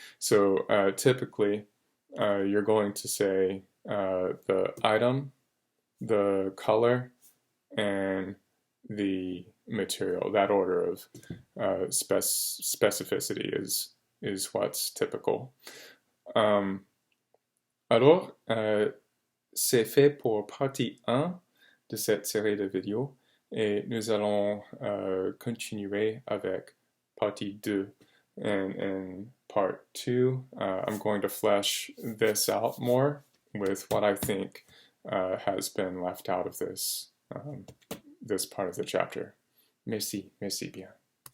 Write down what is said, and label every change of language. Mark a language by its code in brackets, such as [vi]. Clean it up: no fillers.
[en] So typically, you're going to say the item, the color, and the material. That order of specificity is what's typical. [fr] Alors, c'est fait pour partie 1 de cette série de vidéos et nous allons continuer avec partie 2. [en] And in part 2, I'm going to flesh this out more with what I think has been left out of this, this part of the chapter. [fr] Merci bien.